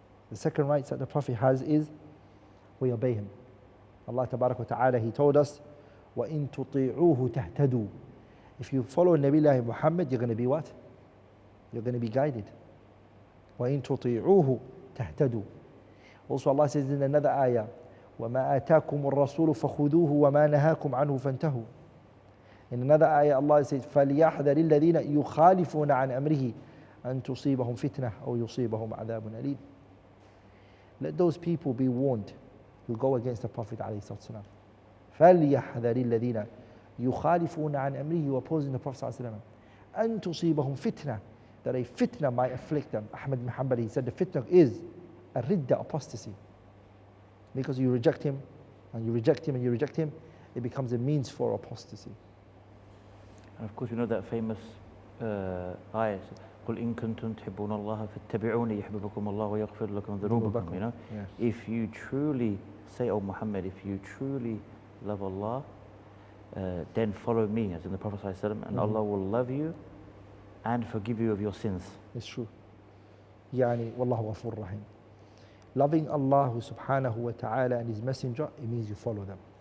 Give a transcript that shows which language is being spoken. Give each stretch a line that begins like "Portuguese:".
English: The second rights that the Prophet has is we obey him. Allah tabarak wa ta'ala, he told us,
Arabic: وَإِن تُطِيعُوهُ تَهْتَدُوا.
English: If you follow Nabi Muhammad, you're going to be what? You're going to be guided.
Arabic: وَإِن تُطِيعُوهُ تَهْتَدُوا.
English: Also Allah says in another ayah,
Arabic: وَمَا آتَاكُمُ الرَّسُولُ فَخُذُوهُ وَمَا نَهَاكُمْ عَنْهُ فَانْتَهُوا.
English: In another ayah Allah says,
Arabic: فَلْيَحْذَرِ الَّذِينَ يُخَالِفُونَ عَنْ أَمْرِهِ أَن تُصِيبَهُمْ فِتْنَةٌ أَوْ يُصِيبَهُمْ عَذَابٌ أَلِيمٌ.
English: Let those people be warned who go against the Prophet ﷺ.
Arabic: فَلْيَحْذَرِ الَّذِينَ يُخَالِفُونَ عَنْ أَمْرِهِ,
English: who opposing the Prophet ﷺ.
Arabic: أَن تُصِيبَهُمْ فِتْنَةٌ,
English: that a fitna might afflict them. Ahmad bin Hanbal, he said the fitna is a ridda, apostasy. Because you reject him, and you reject him, and you reject him, it becomes a means for apostasy. And of course, you know that famous ayah,
Arabic: قُلْ إِن كُنْتُمْ تُحِبُّونَ اللَّهَ فَاتَّبِعُونِي يُحْبِبْكُمُ اللَّهُ وَيَغْفِرْ لَكُمْ ذُنُوبَكُمْ.
English: You know, yes. If you truly say, "Oh Muhammad, if you truly love Allah, then follow me," as in the Prophet ﷺ, and Allah will love you and forgive you of your sins. It's true.
Arabic: وَاللَّهُ غَفُورٌ رَحِيمٌ.
English: Loving Allah subhanahu wa ta'ala and His Messenger, it means you follow them.